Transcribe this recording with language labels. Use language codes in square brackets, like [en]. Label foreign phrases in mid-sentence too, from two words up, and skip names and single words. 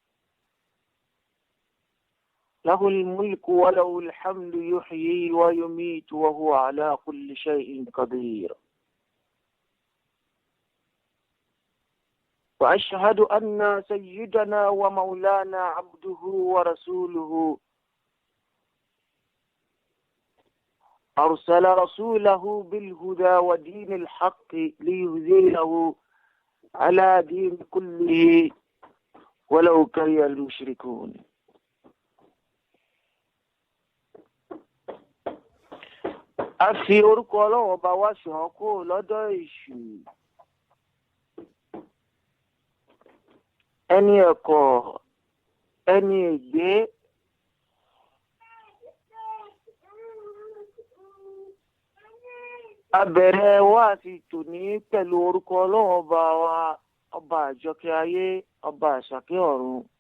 [ar] له الملك وله الحمد يحيي ويميت وهو على كل شيء قدير وأشهد أن سيدنا ومولانا عبده ورسوله أرسل رسوله بالهدى ودين الحق ليظهره على دين كله ولو كره المشركون. [yo] a fi orúkọ Ọlọ́run ọba wa ṣàn kó lọ́dọ̀ èṣù, ẹni ẹ̀kọ́, ẹni ègbé, a bẹ̀rẹ̀ wáàsí tòní pẹ̀lú orúkọ Ọlọ́run ọba wa, ọba àjọkẹ́ ayé, ọba àṣàkẹ́ ọ̀run.